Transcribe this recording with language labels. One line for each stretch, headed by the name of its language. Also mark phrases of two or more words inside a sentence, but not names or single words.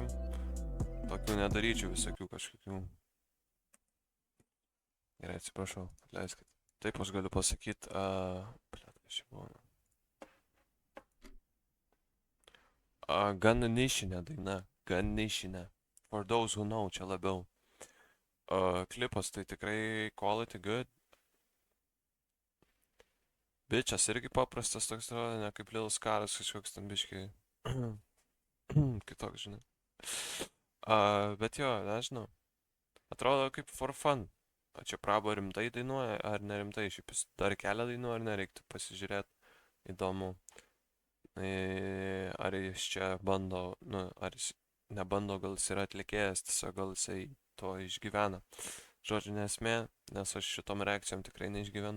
Lithuanian: Tokių nedaryčiau visokių kažkokių. Gerai, atsiprašau, atleiskit. Taip aš galiu pasakyti, blėt, kas čia buvo. Gan nišinė daina, gan nišinė.
English: For those who know,
Lithuanian: čia labiau. Klipas tai tikrai
English: quality good.
Lithuanian: Bičias irgi paprastas toks atrodo, ne kaip Lilas Karas, kažkoks ten biškai kitoks, žinai. Bet jo, nežinau. Atrodo kaip
English: for fun.
Lithuanian: O čia Prabo rimtai dainuoja, ar nerimtai? Šiaip jis dar kelia dainų, ar nereiktų pasižiūrėti. Įdomu. Ar jis čia bando, nu, ar jis nebando, gal jis yra atlikėjas, tiesiog gal jisai to išgyvena. Žodžiu, nesmė, nes aš šitom reakcijom tikrai neišgyvenu.